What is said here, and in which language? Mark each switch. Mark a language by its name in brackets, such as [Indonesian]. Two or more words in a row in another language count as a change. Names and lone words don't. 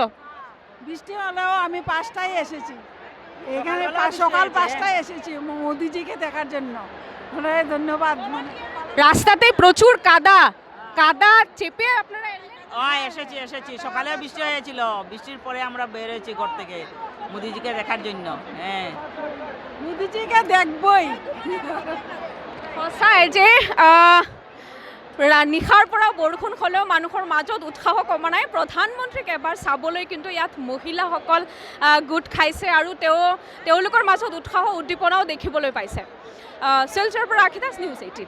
[Bangla] বৃষ্টি হলেও আমি 5টায় এসেছি এখানে, সকাল 5টায় এসেছি মোদিজিকে দেখার জন্য। ধন্যবাদ। রাস্তাতে প্রচুর কাদা কাদা চেপে আপনারা এলেন? এসেছি সকালে বৃষ্টি হয়েছিল, বৃষ্টির পরে আমরা বের হয়েছি ঘর থেকে মোদিজিকে দেখার জন্য। হ্যাঁ, মোদিজিকে দেখবই। [Assamese] সঁচাই যে নিশাৰ পৰা বৰষুণ হ'লেও মানুহৰ মাজত উৎসাহ কমা নাই। প্ৰধানমন্ত্ৰীক এবাৰ চাবলৈ কিন্তু ইয়াত মহিলাসকল গোট খাইছে আৰু তেওঁলোকৰ মাজত উৎসাহ উদ্দীপনাও দেখিবলৈ পাইছে। শিলচৰৰ পৰা ৰাখিদাস, নিউজ 18।